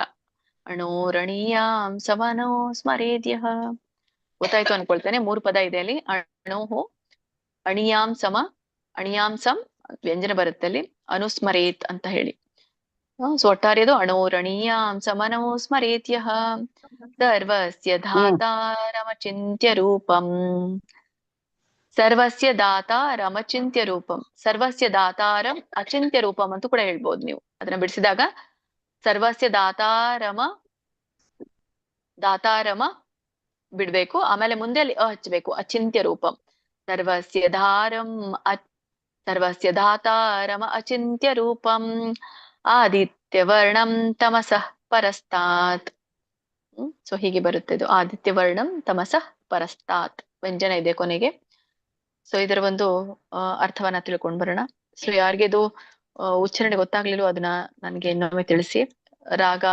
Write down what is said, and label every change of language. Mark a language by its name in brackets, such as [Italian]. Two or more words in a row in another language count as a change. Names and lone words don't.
[Sanskrit] ಅಣೋರಣೀಯಾಂ ಸಮನುಸ್ಮರೇದ್ಯಃ. [Kannada] ಗೊತ್ತಾಯ್ತು ಅನ್ಕೊಳ್ತೇನೆ. 3 ಪದ ಇದೆ ಅಲ್ಲಿ. [Sanskrit] ಅಣೋಹು, ಅಣಿಯಾಂ ಸಮ, ಅಣಿಯಾಂ ಸಮ್ [Kannada] ವ್ಯಂಜನ ಬರುತ್ತೆ ಅಲ್ಲಿ, ಅನುಸ್ಮರೇತ್ ಅಂತ ಹೇಳಿ. ಸೊ ಒಟ್ಟಾರೆಯದು [Sanskrit] ಅಣೋರಣೀಯಾಂ ಸಮನುಸ್ಮರೇತ್ಯಃ ಸರ್ವಸ್ಯ ಧಾತಾರಮಚಿಂತ್ಯ ರೂಪಂ. ಸರ್ವಸ್ಯ ದಾತಾರಮಚಿಂತ್ಯ ರೂಪಂ, ಸರ್ವಸ್ಯ ದಾತಾರಂ ಅಚಿಂತ್ಯ ರೂಪಂ [Kannada] ಅಂತೂ ಕೂಡ ಹೇಳ್ಬೋದು ನೀವು. ಅದನ್ನ ಬಿಡಿಸಿದಾಗ [Sanskrit] ಸರ್ವಸ್ಯ ದಾತಾರಮ [Kannada] ಬಿಡ್ಬೇಕು, ಆಮೇಲೆ ಮುಂದೆ ಅಲ್ಲಿ ಹಚ್ಬೇಕು, [Sanskrit] ಅಚಿಂತ್ಯ ರೂಪಂ. ಸರ್ವಸ್ಯ ಧಾತಾರಮ ಅಚಿಂತ್ಯ ರೂಪಂ ಆದಿತ್ಯವರ್ಣಂ ತಮಸಃ ಪರಸ್ತಾತ್. [Kannada] ಸೊ ಹೀಗೆ ಬರುತ್ತೆ ಇದು, [Sanskrit] ಆದಿತ್ಯವರ್ಣಂ ತಮಸಃ ಪರಸ್ತಾತ್ [Kannada] ವ್ಯಂಜನ ಇದೆ ಕೊನೆಗೆ. ಸೊ ಇದರ ಒಂದು ಅರ್ಥವನ್ನ ತಿಳ್ಕೊಂಡ್ ಬರೋಣ. ಸೊ ಯಾರಿಗೆದು ಉಚ್ಚಾರಣೆ ಗೊತ್ತಾಗ್ಲಿಲ್ಲ ಅದನ್ನ ನನ್ಗೆ ಇನ್ನೊಮ್ಮೆ ತಿಳಿಸಿ.